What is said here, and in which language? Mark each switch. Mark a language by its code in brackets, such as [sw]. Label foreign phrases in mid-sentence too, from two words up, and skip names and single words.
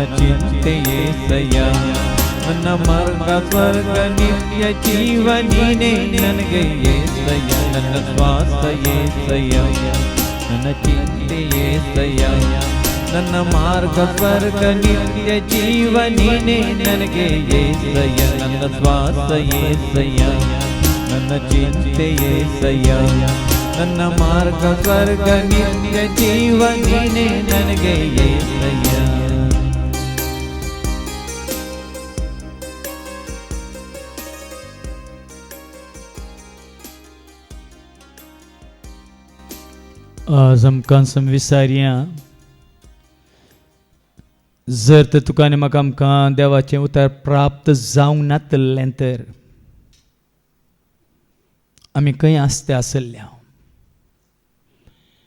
[kn] ಚಿಂತೆ ಯೇಸಯ್ಯ ನನ್ನ ಮಾರ್ಗ ಸ್ವರ್ಗ ನಿತ್ಯ ಜೀವ ನೀನೇ ನನಗೆ ಯೇಸಯ್ಯ ನನ್ನ ಶ್ವಾಸ ಯೇಸಯ್ಯ ನನ್ನ ಚಿಂತೆ ಯೇಸಯ್ಯ ನನ್ನ ಮಾರ್ಗ ಸ್ವರ್ಗ ನಿತ್ಯ ಜೀವ ನೀನೇ ನನಗೆ ಯೇಸಯ್ಯ ನನ್ನ ಶ್ವಾಸ ಯೇಸಯ್ಯ ನನ್ನ ಚಿಂತೆ ಯೇಸಯ್ಯ ನನ್ನ ಮಾರ್ಗ ಸ್ವರ್ಗ ನಿತ್ಯ ಜೀವ ನೀನೇ ನನಗೆ ಯೇಸಯ್ಯ [kok] आज आमकां विचारया जर तर तुका आनी म्हाका आमकां देवाचें उतर प्राप्त जावंक नातलें तर आमी खंय आसते आसल्या